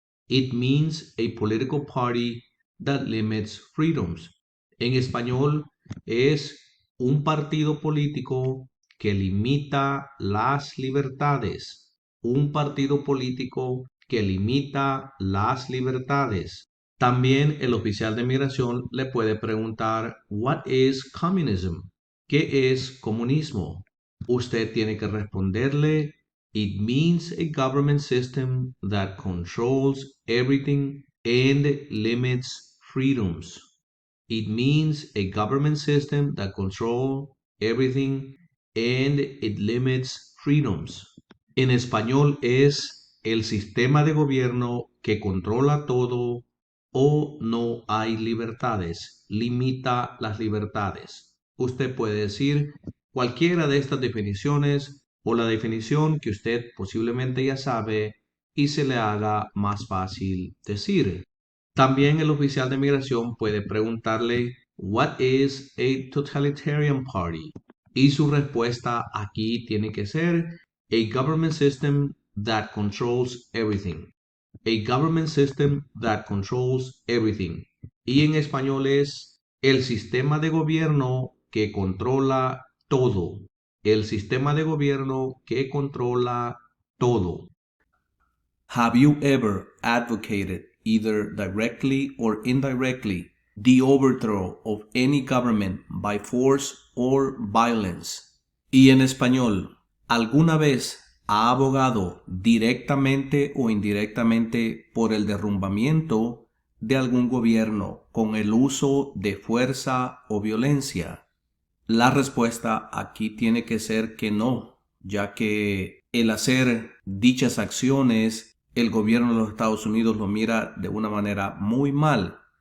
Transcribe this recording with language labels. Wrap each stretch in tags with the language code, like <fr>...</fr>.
<en>It means a political party that limits freedoms.</en> <es>En español es un partido político que limita las libertades. Un partido político que limita las libertades. También el oficial de migración le puede preguntar,</es> <en>What is communism?</en> <es>¿Qué es comunismo? Usted tiene que responderle,</es> <en>It means a government system that controls everything and limits freedoms. It means a government system that controls everything and it limits freedoms.</en> <es>En español es el sistema de gobierno que controla todo o no hay libertades, limita las libertades. Usted puede decir cualquiera de estas definiciones, o la definición que usted posiblemente ya sabe y se le haga más fácil decir. También el oficial de migración puede preguntarle,</es> <en>"What is a totalitarian party?"</en> <es>Y su respuesta aquí tiene que ser,</es> <en>"A government system that controls everything." A government system that controls everything.</en> <es>Y en español es el sistema de gobierno que controla todo. El sistema de gobierno que controla todo.</es> <en>Have you ever advocated, either directly or indirectly, the overthrow of any government by force or violence?</en> <es>Y en español, ¿alguna vez ha abogado directamente o indirectamente por el derrumbamiento de algún gobierno con el uso de fuerza o violencia? La respuesta aquí tiene que ser que no, ya que el hacer dichas acciones, el gobierno de los Estados Unidos lo mira de una manera muy mal.</es>